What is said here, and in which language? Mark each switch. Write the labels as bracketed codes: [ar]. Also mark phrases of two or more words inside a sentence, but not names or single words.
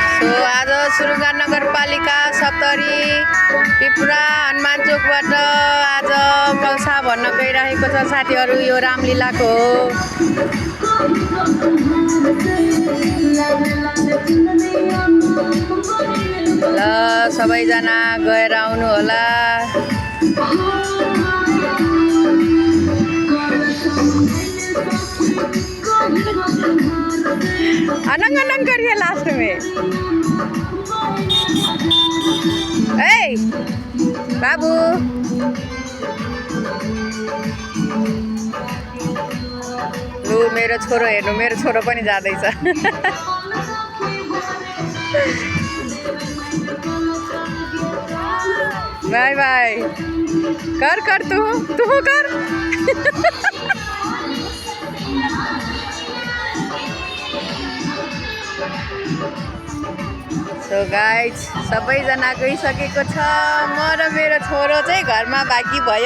[ne] आज सुरुगा नगरपालिका सप्तरी पिपुरा हनुमान चोकबाट आज कलसा भन्न गइरहेको छ साथीहरू। यो रामलीलाको हो। ल सबैजना गएर आउनु होला। अनंग अनंग करिए लास्ट में। ए बाबू लु मेरो छोरो हेर्नु, मेरो छोरो पनि जाँदैछ। [en] Bye bye. [hi] कर कर तू कर। [en] So guys [ne] सबैजना गइसकेको छ। म र मेरो छोरो चाहिँ घरमा बाँकी भयो।